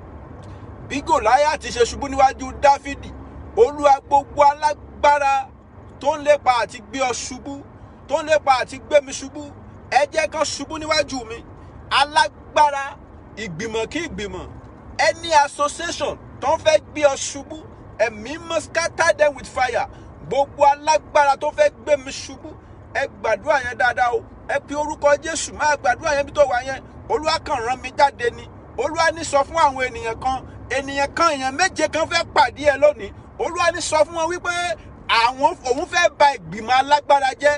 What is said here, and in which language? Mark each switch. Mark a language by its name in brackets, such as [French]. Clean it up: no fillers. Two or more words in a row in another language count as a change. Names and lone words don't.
[Yoruba] Bí Gòláyátì ṣe ṣubú níwájú Dáfídì, Olúwa gbogbo alágbára tó ń lépa àti gbé ọ ṣubú, tó ń lépa àti gbé mi ṣubú, ẹ jẹ́ kán ṣubú níwájú mi. Alágbára, ìgbìmọ̀ kí ìgbìmọ̀, [English] any association [Yoruba] tó ń fẹ́ gbé ọ ṣubú, ẹ̀mí [English] must scatter them with fire. [Yoruba] Gbogbo alágbára tó fẹ́ gbé mi ṣubú, ẹ gbàdúrà yẹn dáadáa o. Ẹ pe orúkọ Jésù, máa gbàdúrà yẹn bí tó wà yẹn. Olúwa kàn rán mi jáde ni. Olúwa ní sọ fún àwọn ènìyàn kan èèyàn méje kan fẹ́ pàdé ẹ lónìí. Olúwa ní sọ fún wọn wípé òun fẹ́ ba ìgbìmọ̀ alágbára jẹ́.